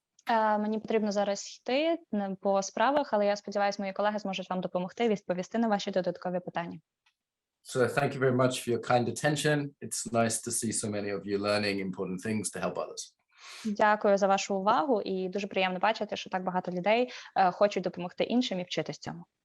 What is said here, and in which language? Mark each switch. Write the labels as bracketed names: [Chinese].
[Ukrainian] Мені потрібно зараз йти по справах, але я сподіваюся, мої колеги зможуть вам допомогти відповісти на ваші додаткові питання. [English] So thank you very much for your kind attention. It's nice to see so many of you learning important things to help others. [Ukrainian] Дякую за вашу увагу і дуже приємно бачити, що так багато людей хочуть допомогти іншим і вчитись цьому.